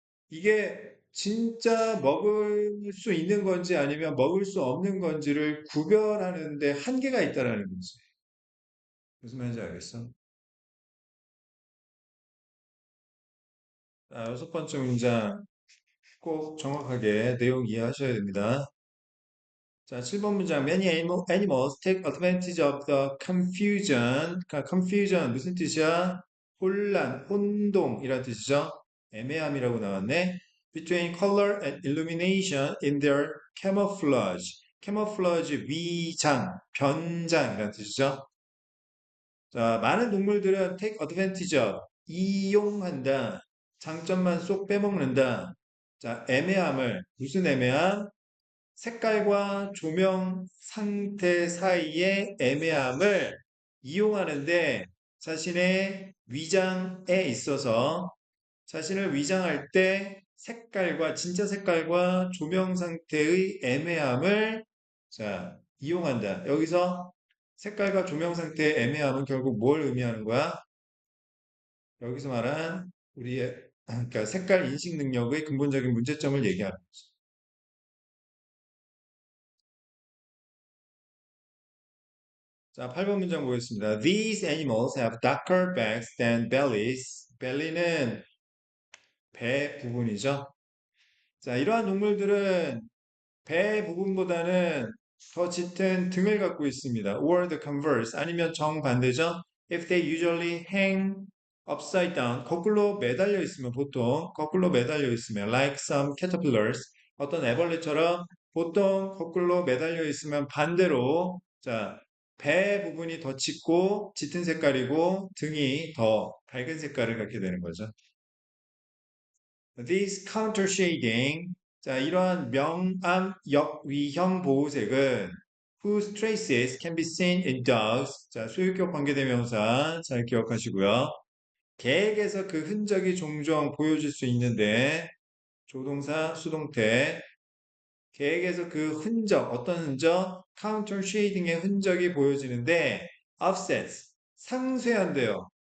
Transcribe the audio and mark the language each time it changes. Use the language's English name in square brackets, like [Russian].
[Korean] 이게 진짜 먹을 수 있는 건지 아니면 먹을 수 없는 건지를 구별하는데 한계가 있다라는 거지. 무슨 말인지 알겠어? 자, 여섯 번째 문장 꼭 정확하게 내용 이해하셔야 됩니다. 자, 7번 문장. [English] Many animals take advantage of the confusion. [Korean] 그러니까 confusion 무슨 뜻이야? 혼란, 혼동이란 뜻이죠. 애매함이라고 나왔네. [English] Between color and illumination in their camouflage. [Korean] camouflage 위장, 변장이란 뜻이죠. 자, 많은 동물들은 take advantage of, 이용한다. 장점만 쏙 빼먹는다. 자, 애매함을, 무슨 애매함? 색깔과 조명 상태 사이의 애매함을 이용하는데 자신의 위장에 있어서 자신을 위장할 때 색깔과 진짜 색깔과 조명 상태의 애매함을 자, 이용한다. 여기서 색깔과 조명 상태의 애매함은 결국 뭘 의미하는 거야? 여기서 말한 우리의 그러니까 색깔 인식 능력의 근본적인 문제점을 얘기하는 거지. 자, 8번 문장 보겠습니다. [English] These animals have darker backs than bellies. [Korean] belly는 배 부분이죠. 자, 이러한 동물들은 배 부분보다는 더 짙은 등을 갖고 있습니다. [English] Or the converse, 아니면 정반대죠. [Korean] If they usually hang upside down, 거꾸로 매달려 있으면 보통 거꾸로 매달려 있으면 like some caterpillars, 어떤 애벌레처럼 보통 거꾸로 매달려 있으면 반대로 자, 배 부분이 더 짙고 짙은 색깔이고 등이 더 밝은 색깔을 갖게 되는 거죠. [English] This counter shading, 자, 이러한 명암 역위형 보호색은 whose traces can be seen in dogs. [Korean] 자, 소유격 관계대명사 잘 기억하시고요. 개에게서 그 흔적이 종종 보여질 수 있는데 조동사 수동태 개에게서 그 흔적 어떤 흔적? counter shading의 흔적이 보여지는데 offsets 상쇄한대요.